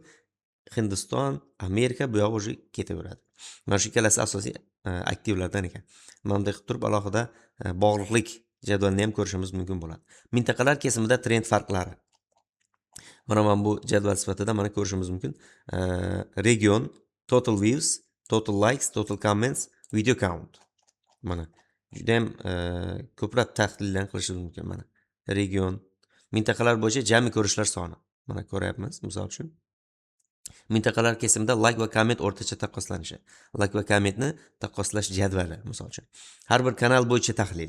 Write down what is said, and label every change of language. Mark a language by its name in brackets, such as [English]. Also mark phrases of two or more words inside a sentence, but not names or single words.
[Uzbek] Hindiston, Amerika bu yoq o'zi ketaveradi. Mana shu ikkalasi asosiy aktivlardan ekan. Mana bunday qilib turib alohida bog'liqlik jadvalini ham ko'rishimiz mumkin bo'ladi. Mintaqalar kesimida trend farqlari. Mana bu jadval sifatida mana ko'rishimiz mumkin. [English] Region, total views, total likes, total comments, video count. [Uzbek] Mana juda ham ko'plab tahlillar qilishimiz mumkin mana. Region, mintaqalar bo'yicha jami ko'rishlar soni. Mana ko'ryapmiz, misol uchun. Mintaqalar kesimida like va komment o'rtacha taqqoslanishi. Like va kommentni taqqoslash jadvali, misol uchun. Har bir kanal bo'yicha tahlil.